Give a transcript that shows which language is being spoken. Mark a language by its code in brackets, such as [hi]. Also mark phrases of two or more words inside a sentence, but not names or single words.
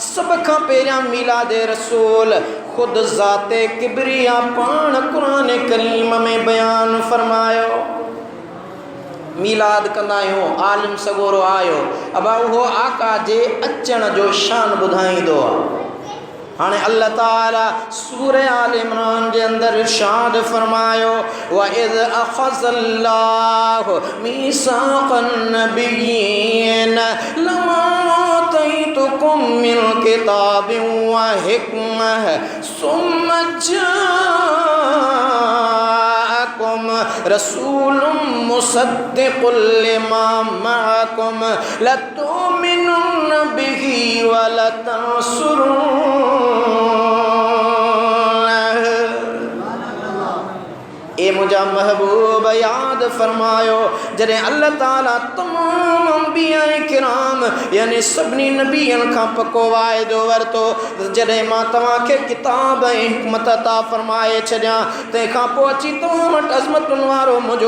[sd] सभ खां पहिरियां मीलाद रसूल ख़ुदि ज़ाते किबरिया पाण क़ुरान करीम में बयान फरमायो। मीलाद कंदा आहियूं, आलिम सगोरो आयो, अबा उहो आका जे अचण जो शान ॿुधाईंदो आहे। हाणे अल्लाह ताला सूरह आल इमरान जे अंदरि इरशाद फरमायो, [ar] وإذ أخذ الله ميثاق النبيين لما آتيتكم من كتاب وحكمة ثم جاءكم رسول مصدق لما معكم لتؤمنن به ولتنصرنه. [sd] ए मुझा महबूब याद फरमायो, जॾहिं अल्लाह ताला तमामु अंबिया किराम यानी सभिनी नबियनि खां पको वाइदो वरितो, जॾहिं मां तव्हांखे किताब ऐं हिकमत अता फरमाए छॾियां, तंहिंखां पोइ अची तव्हां वटि अज़मतुनि वारो मुंहिंजो